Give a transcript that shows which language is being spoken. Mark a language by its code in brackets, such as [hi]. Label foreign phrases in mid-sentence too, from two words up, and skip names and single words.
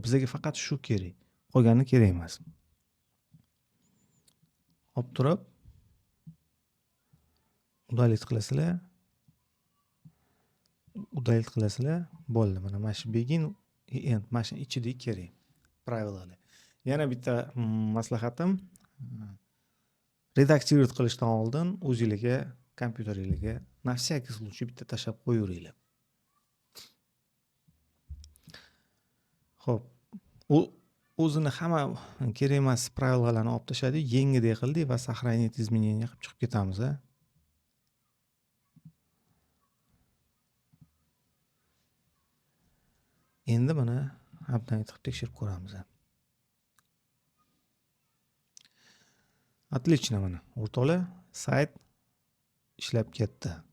[uz] Bizga faqat shu kerak. Qolgani kerak emas. Olib turib udalить qilasizlar. Udalить qilasizlar. Bo'ldi. Mana shu begin, end mana shu ichida kerak. Pravilalar. Yana bitta maslahatim, redaktировать qilishdan oldin o'zingizga kompyuteringizga [ru] на всякий случай [uz] bitta tashlab qo'yaveringlar. Xo'p, u o'zini hamma kerak emas pravilalarni olib tashladik, yengidek qildik va [ru] сохранить изменения [uz] qilib chiqib ketamiz. Endi mana update qilib tekshirib ko'ramiz. Отлично, mana o'rtoqlar, sayt ishlab ketdi.